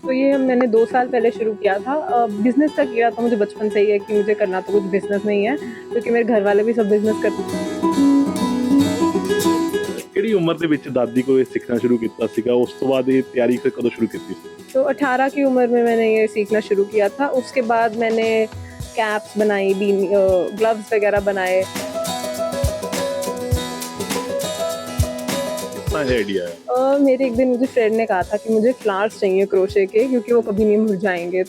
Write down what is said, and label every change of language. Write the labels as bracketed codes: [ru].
[hi] तो ये मैंने 2 साल पहले शुरू किया था। बिज़नेस का किया तो मुझे बचपन से ही है कि मुझे करना तो कुछ बिज़नेस नहीं है, क्योंकि मेरे घर वाले भी सब बिज़नेस करते हैं। [pa] ਕਿਹੜੀ उम्र ਦੇ ਵਿੱਚ ਦਾਦੀ ਕੋਲ ਇਹ ਸਿੱਖਣਾ ਸ਼ੁਰੂ ਕੀਤਾ ਸੀਗਾ? ਉਸ ਤੋਂ ਬਾਅਦ ਇਹ ਤਿਆਰੀ ਫਿਰ ਕਦੋਂ ਸ਼ੁਰੂ ਕੀਤੀ ਸੀ? [hi] तो 18 की उम्र में मैंने ये सीखना शुरू किया था। उसके बाद मैंने कैप्स बनाई, ग्लव्स वगैरह बनाए। कितना है आइडिया है? मेरे एक दिन मुझे फ्रेंड ने कहा था कि मुझे फ्लावर्स चाहिए क्रोशे के, क्योंकि वो कभी नहीं मुरझाएँगे।